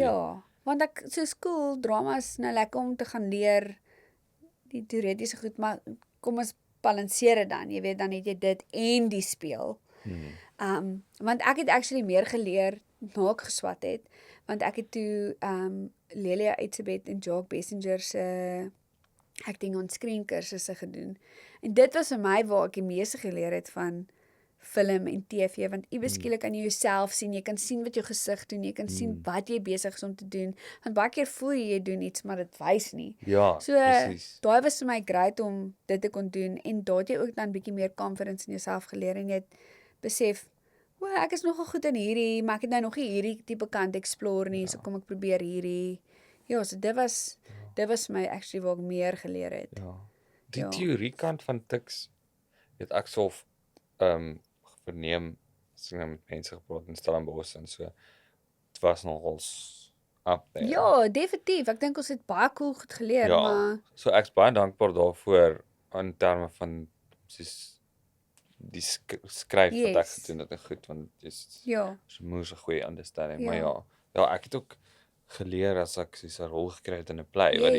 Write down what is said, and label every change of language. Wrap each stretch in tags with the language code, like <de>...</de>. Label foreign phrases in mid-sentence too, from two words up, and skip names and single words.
<af>Ja, want ek so skool drama is nou lekker om te gaan leer die teoretiese goed, maar kom ons balanseer dit dan. Jy weet dan het jy dit en die speel. Want ek het actually meer geleer na ek geswat het, want ek het toe Lelia Etzebeth en Jacques Bessinger se</af> <en>acting on screen</en> <af>kursusse gedoen. En dit was vir my waar ek die meeste geleer het van film en TV, want iewes skielik kan jy jouself sien, jy kan sien wat jou gesig doen, jy kan sien wat jy besig is om te doen. Want baie keer voel jy doen iets, maar dit wys nie. Ja, So presies. daai was vir my great om dit te kon doen en daar het jy ook dan bietjie meer confidence in jouself geleer en jy het besef, o, ek is nogal goed in hierdie, maar ek het nou nog nie hierdie tipe kant explore nie, so kom ek probeer hierdie. Ja, so dit was my actually waar ek meer geleer het. Ja. Die Ja. teorie kant van Tuks het ek so verneem as ek nou met mense gepraat in Stellenbosch en so. Dit was nogals</af> <en>up there.</en> <af>Ja, definitief. Ek dink ons het baie cool goed geleer, Ja. maar So ek's baie dankbaar daarvoor in terme van soos die skryf wat ek Yes. gedoen het en goed, want dis Ja. moes 'n goeie understanding, maar Ja. ja, ek het ook geleer as ek soos 'n rol gekry het in 'n play wat die</af>